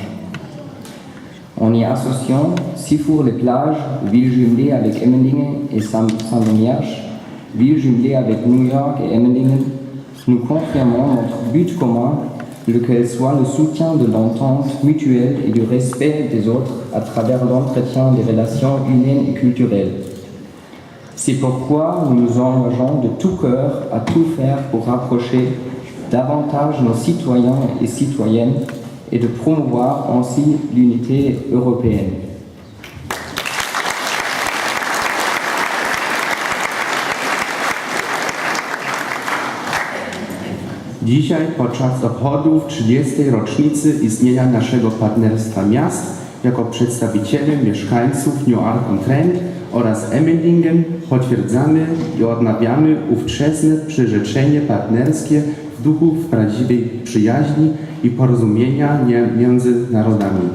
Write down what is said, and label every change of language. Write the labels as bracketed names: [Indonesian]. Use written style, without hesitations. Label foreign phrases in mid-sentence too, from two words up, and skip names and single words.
[French] En y associant Six-Fours-les-Plages, ville jumelée avec Emmendingen et Sandomierz, ville jumelée avec New York et Emmendingen, nous confirmons notre but commun, lequel soit le soutien de l'entente mutuelle et du respect des autres à travers l'entretien des relations humaines et culturelles. C'est pourquoi nous nous engageons de tout cœur à tout faire pour rapprocher davantage nos citoyens et citoyennes et de promouvoir ainsi l'unité européenne. [Polish] Dzisiaj, podczas obchodów 30. rocznicy istnienia naszego partnerstwa miast, jako przedstawiciele mieszkańców Newark-on-Trent oraz Emmendingen potwierdzamy i odnawiamy ówczesne przyrzeczenie partnerskie w duchu prawdziwej przyjaźni i porozumienia między narodami.